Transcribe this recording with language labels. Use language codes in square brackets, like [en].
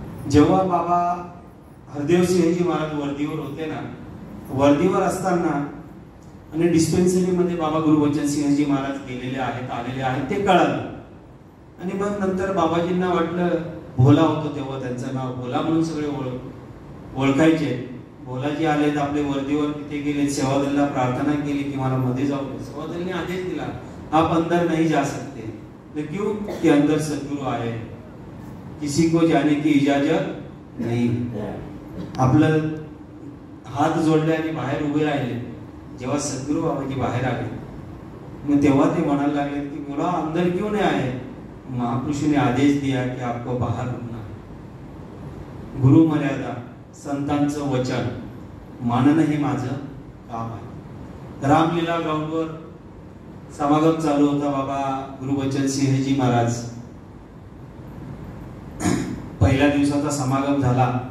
[mr] जेव्हा बाबा हरदेव सिंहजी महाराज वर्दीवर होते ना, वर्दीवर असताना आणि डिस्पेन्सरी मध्ये बाबा गुरुवचन सिंहजी महाराज गेलेले आहेत, आलेले आहेत ते कळालं. आणि मग नंतर बाबाजींना वाटलं, भोला होतो तेव्हा त्यांचं नाव भोला म्हणून सगळे ओळखायचे. भोलाजी आलेत आपले वर्दीवर, तिथे गेले, सेवादलला प्रार्थना केली की मला मध्ये जाऊ दे. सेवादलने आदेश दिला, [hi] आप अंदर नहीं जा सकते. क्यों? कि अंदर सद्गुरु आए, किसी को जाने की इजाजत नहीं. [mr] आपलं हात जोडले आणि बाहेर उभे राहिले. जेव्हा सद्गुरु बाबाजी बाहेर आले, मग तेव्हा ते म्हणायला लागले की बोला [hi] अंदर क्यों नहीं आए. महापुरुष ने आदेश दिया कि आपको बाहर रुकना है. [mr] गुरु मर्यादा, संतांचं वचन मानणं हे माझं काम आहे. रामलीला ग्राउंडवर समागम चालू होता. बाबा गुरुवचन सिंहजी महाराज, पहिल्या दिवसाचा समागम झाला.